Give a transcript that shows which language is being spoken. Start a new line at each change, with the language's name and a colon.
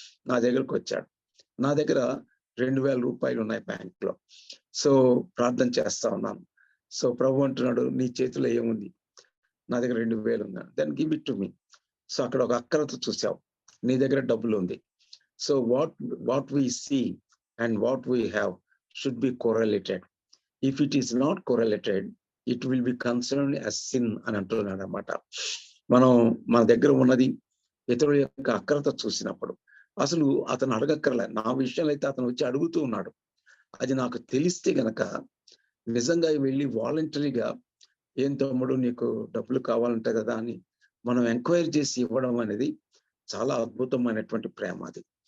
Telugu: నా దగ్గరకు వచ్చాడు. నా దగ్గర 2000 రూపాయలు ఉన్నాయి బ్యాంక్ లో. సో ప్రార్థన చేస్తా ఉన్నాను. సో ప్రభు అంటున్నాడు, నీ చేతిలో ఏముంది? నా దగ్గర 2000 ఉన్నాను.
English: Then give it to me.
Telugu: So అక్కడ ఒక అక్కరత చూసావు, నీ దగ్గర డబ్బులు ఉంది.
English: So what we see and what we have should be correlated. If it is not correlated, it will be considered as sin
Telugu: అని అంటున్నాడు అన్నమాట. మనం మన దగ్గర ఉన్నది ఇతరుల యొక్క అక్కరత చూసినప్పుడు అసలు అతను అడగక్కర్లే. నా విషయంలో అయితే అతను వచ్చి అడుగుతూ ఉన్నాడు. అది నాకు తెలిస్తే గనక నిజంగా వెళ్ళి వాలంటరీగా, ఏం తమ్ముడు నీకు డబ్బులు కావాలంటే కదా అని మనం ఎంక్వైరీ చేసి ఇవ్వడం అనేది చాలా అద్భుతమైనటువంటి ప్రేమ. అది